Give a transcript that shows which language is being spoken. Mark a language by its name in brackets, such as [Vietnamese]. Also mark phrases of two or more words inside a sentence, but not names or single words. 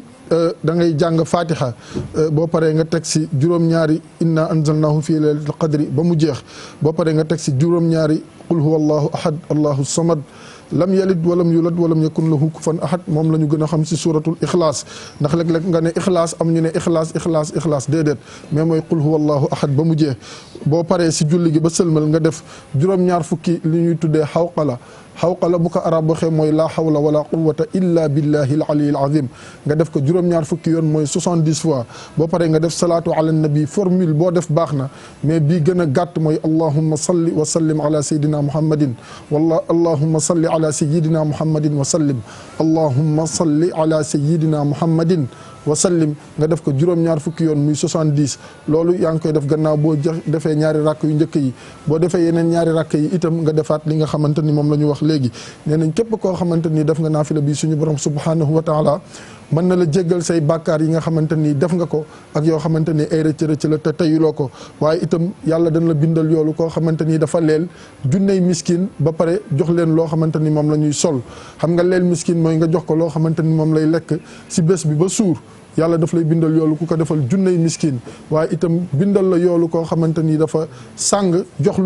[Wolof] da ngay jàng fatiha boo paree nga teg si juróom-ñaari [Arabic] إنا أنزلناه في ليلة القدر [Wolof] ba mu jeex boo paree nga teg si juróom-ñaari [Arabic] قل هو الله أحد الله الصمد لم يلد ولم يولد ولم يكن له كفوا أحد [Wolof] moom la ñu gën a xam si [Arabic] سورة الإخلاص [Wolof] ndax léeg-léeg nga ne ixlaas am ñu ne ixlaas déedéet mais mooy [Arabic] قل هو الله أحد [Wolof] ba mu jeex boo paree si julli gi ba sëlmal nga def juróom-ñaar fukki li ñuy tuddee xawqala bu ko arab waxee mooy [Arabic] لا حول ولا قوة إلا بالله العلي العظيم [Wolof] nga def ko juróom-ñaar fukki yoon mooy 70 fois boo paree nga def salaatu [Arabic] على النبي [Wolof] formule boo def baax na mais bii gën a gàtt mooy [Arabic] اللهم صل وسلم على سيدنا محمد ولا اللهم صل على سيدنا محمد وسلم اللهم صل على سيدنا محمد وسلم [Wolof] nga def ko juróom-ñaar fukki yoon muy 70 loolu yaa ngi koy def gannaaw boo defee ñaari rakk yu njëkk yi boo defee yeneen ñaari rakk yi itam nga defaat li nga xamante ni moom la ñu wax léegi nee nañ képp koo xamante ni def nga naafila bi suñu borom [Arabic] سبحانه وتعالى [Wolof] mën na la jéggal say bàkkaar yi nga xamante ni def nga ko ak yoo xamante ni ay rëcc la te teyuloo ko waaye itam yàlla dana la bindal yoolu koo xamante ni dafa leel junney miskin ba pare jox leen loo xamante ni moom la ñuy sol xam nga leel miskin mooy nga jox ko loo xamante ni moom lay lekk si bés bi ba suur yàlla daf lay bindal yoolu ku ko defal junney miskin waaye itam bindal la yoolu koo xamante ni dafa sàng jox lu